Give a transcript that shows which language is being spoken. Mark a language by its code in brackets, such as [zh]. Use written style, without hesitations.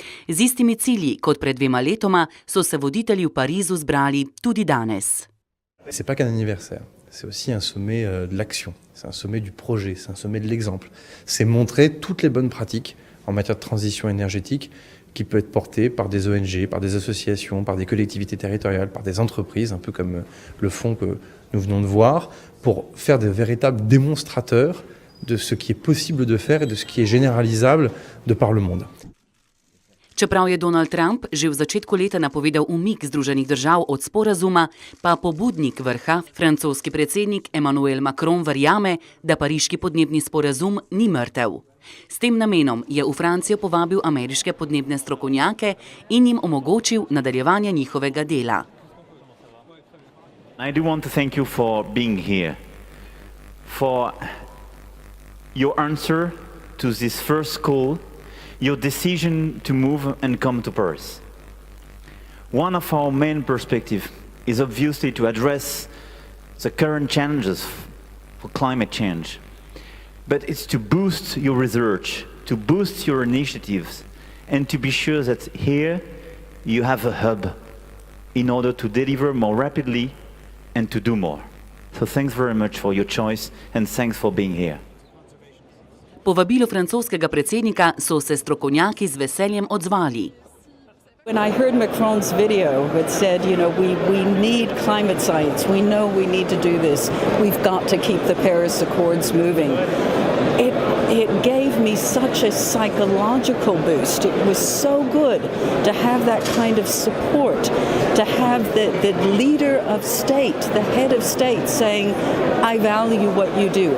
[sl] Z istimi cilji kot pred 2 letoma so se voditelji v Parizu zbrali tudi danes. [fr] C'est pas qu'un anniversaire, c'est aussi un sommet de l'action, c'est un sommet du projet, c'est un sommet de l'exemple. C'est montrer toutes les bonnes pratiques en matière de transition énergétique qui peut être portée par des ONG, par des associations, par des collectivités territoriales, par des entreprises, un peu comme le fonds que nous venons de voir, pour faire des véritables démonstrateurs de ce qui est possible de faire et de ce qui est généralisable de par le monde. [sl] Čeprav je Donald Trump že v začetku leta napovedal umik Združenih držav od sporazuma, pa pobudnik vrha, francoski predsednik Emmanuel Macron, verjame, da pariški podnebni sporazum ni mrtev. S tem namenom je v Francijo povabil ameriške podnebne strokovnjake in jim omogočil nadaljevanje njihovega dela. [en] I do want to thank you for being here, for your answer to this first call, your decision to move and come to Paris. One of our main perspectives is obviously to address the current challenges for climate change. But it's to boost your research, to boost your initiatives, and to be sure that here you have a hub in order to deliver more rapidly and to do more. So thanks very much for your choice and thanks for being here. [sl] Po vabilu francoskega predsednika so se strokovnjaki z veseljem odzvali. [en] When I heard Macron's video, it said, we need climate science. We know we need to do this. We've got to keep the Paris Accords moving. It gave me such a psychological boost. It was so good to have that kind of support, to have the leader of state, the head of state saying, I value what you do.